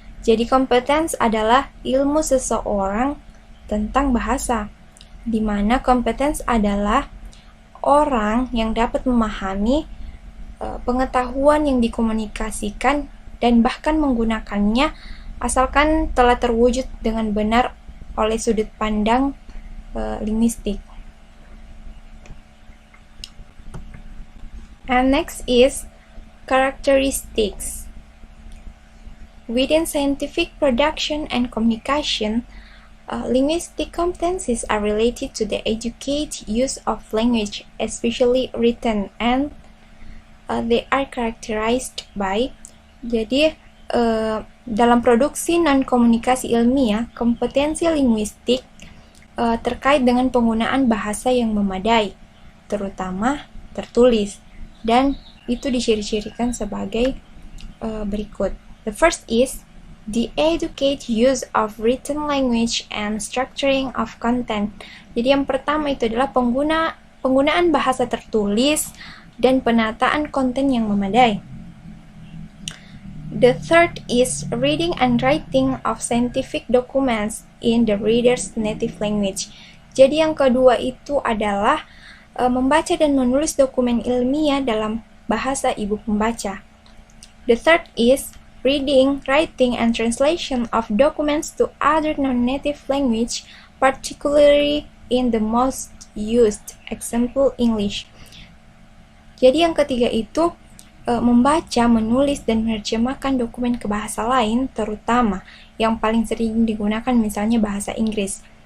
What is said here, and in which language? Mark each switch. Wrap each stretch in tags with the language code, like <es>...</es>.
<id>Jadi kompetens adalah ilmu seseorang tentang bahasa, di mana kompetens adalah orang yang dapat memahami pengetahuan yang dikomunikasikan dan bahkan menggunakannya asalkan telah terwujud dengan benar oleh sudut pandang linguistik.</id> <en>And next is characteristics. Within scientific production and communication, linguistic competencies are related to the educated use of language, especially written, and they are characterized by.</en> <id>Jadi, dalam produksi non-komunikasi ilmiah, kompetensi linguistik terkait dengan penggunaan bahasa yang memadai, terutama tertulis, dan itu diciri-cirikan sebagai berikut.</id> <en>The first is the educated use of written language and structuring of content.</en> <id>Jadi yang pertama itu adalah penggunaan bahasa tertulis dan penataan konten yang memadai.</id> <en>The third is reading and writing of scientific documents in the reader's native language.</en> <id>Jadi yang kedua itu adalah membaca dan menulis dokumen ilmiah dalam bahasa ibu pembaca.</id> <en>The third is reading, writing, and translation of documents to other non-native language, particularly in the most used, example English.</en> <id>Jadi yang ketiga itu membaca, menulis, dan menerjemahkan dokumen ke bahasa lain, terutama yang paling sering digunakan misalnya bahasa Inggris.</id>